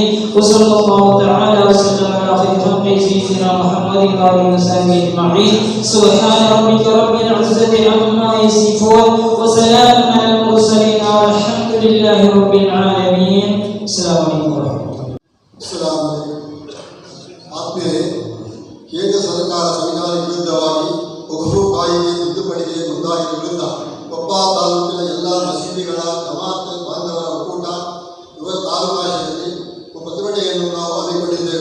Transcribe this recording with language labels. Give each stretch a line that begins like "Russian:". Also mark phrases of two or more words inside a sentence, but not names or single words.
Arabic: وصلى الله تعالى وسلم على خير خلقه سيدنا محمد وآله وصحبه أجمعين. سبحان ربك رب العزة عما يصفون وسلام على المرسلين والحمد لله رب العالمين. السلام عليكم ورحمة الله. السلام عليكم.
Kannada: ಆತ್ಮೀಯರೇ, ಕೇಂದ್ರ ಸರ್ಕಾರ ಸಂವಿಧಾನಕ್ಕೆ ವಿರುದ್ಧವಾಗಿ ವಕ್ಫ್ ಕಾಯ್ದೆ ತಿದ್ದುಪಡಿಗೆ ಮುಂದಾಗಿರುವ ವಿರುದ್ಧ ಕೊಪ್ಪ ತಾಲೂಕಿನ ಎಲ್ಲ ಮಸೀದಿಗಳ ಜಮಾತ್ ಬಾಂಧವರ ಒಕ್ಕೂಟ ತಾಲೂಕಾಶದಲ್ಲಿ ಪ್ರತಿಭಟನೆಯನ್ನು ನಾವು ಹಮ್ಮಿಕೊಂಡಿದ್ದೇವೆ.